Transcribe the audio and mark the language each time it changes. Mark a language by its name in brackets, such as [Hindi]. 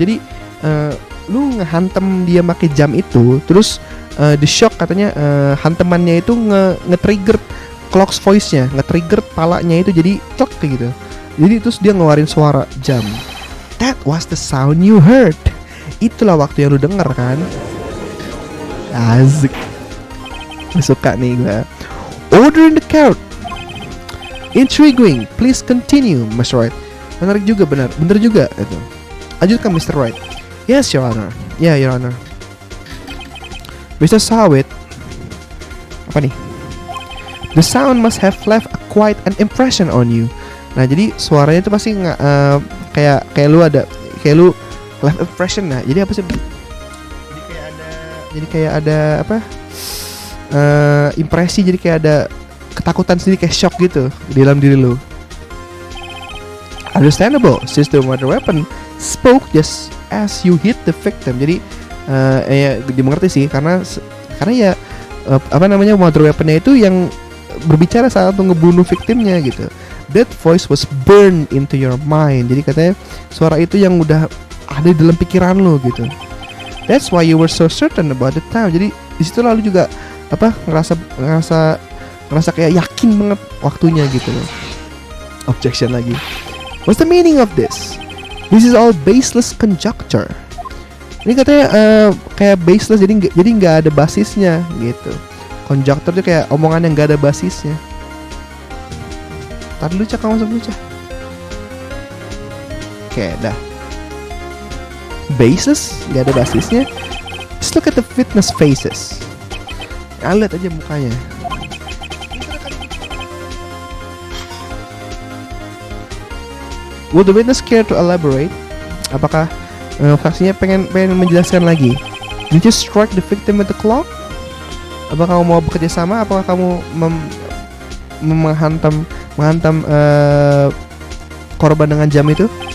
[Indonesian] Jadi lu ngehantem dia pakai jam itu, terus [English] the shock [Indonesian] katanya hantemannya itu nge-trigger clock's voice-nya, nge-trigger palanya itu jadi clok kayak gitu. Jadi terus dia ngeluarin suara jam. [English] That was the sound you heard. [Indonesian] Itulah waktu yang lu denger kan. Asik. Suka nih gue. [English] Order in the court. Intriguing. Please continue, Mr. Wright. [Indonesian] Menarik juga, benar juga itu. [English] Lanjutkan, Mr. Wright. Yes, Your Honor. Yeah, Your Honor. Mr. Sawit. [Indonesian] Apa nih? [English] The sound must have left quite an impression on you. [Indonesian] Nah, jadi suaranya itu pasti nggak kayak lu [English] left impression. [Indonesian] Nah, jadi apa sih? Jadi kayak ada apa? Impresi, jadi kayak ada ketakutan sendiri, kayak shock gitu di dalam diri lu. [English] Understandable, since the murder weapon spoke just as you hit the victim. [Indonesian] Jadi ya dimengerti sih, karena ya murder weaponnya itu yang berbicara saat ngebunuh victimnya gitu. [English] That voice was burned into your mind. [Indonesian] Jadi katanya suara itu yang udah ada di dalam pikiran lo gitu. [English] That's why you were so certain about the time. [Indonesian] Jadi di situ lalu juga ngerasa kayak yakin banget waktunya gitu loh. Objection lagi. [English] What's the meaning of this? This is all baseless conjecture. [Indonesian] Ini katanya kayak baseless, jadi nggak ada basisnya gitu. Konjaktor tuh kayak omongan yang gak ada basisnya. Tadi dulu Cak, kamu masuk dulu Cak. Oke, dah. Basis, gak ada basisnya. [English] Just look at the witness faces. [Indonesian] Lihat aja mukanya. [English] Would the witness care to elaborate? [Indonesian] Apakah saksinya pengen menjelaskan lagi? [English] Did you strike the victim with the clock? [Indonesian] Apakah kamu mau bekerja sama? Apakah kamu menghantam korban dengan jam itu?